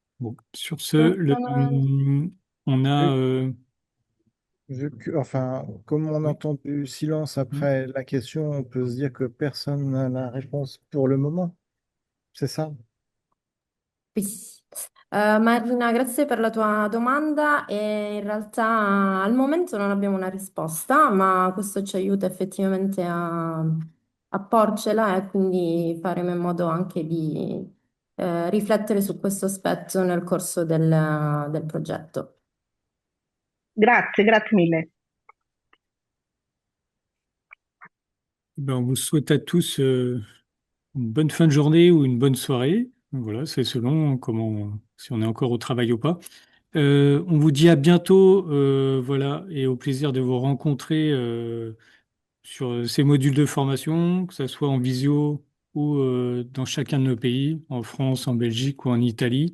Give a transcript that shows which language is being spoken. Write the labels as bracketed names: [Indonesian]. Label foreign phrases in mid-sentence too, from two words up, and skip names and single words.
[French] Bon, sur ce, on a... Enfin, comme on oui. entend du silence après la question, on peut se dire que personne n'a la réponse pour le moment. C'est ça? [Italian] Sì. Marina, grazie per la tua domanda e in realtà al momento non abbiamo una risposta, ma questo ci aiuta effettivamente a porcela e quindi faremo in modo anche di riflettere su questo aspetto nel corso del progetto. Grazie, grazie mille. [French] Ben, on vous souhaite à tous une bonne fin de journée ou une bonne soirée. Voilà, c'est selon comment, si on est encore au travail ou pas. On vous dit à bientôt, voilà, et au plaisir de vous rencontrer sur ces modules de formation, que ce soit en visio ou dans chacun de nos pays, en France, en Belgique ou en Italie.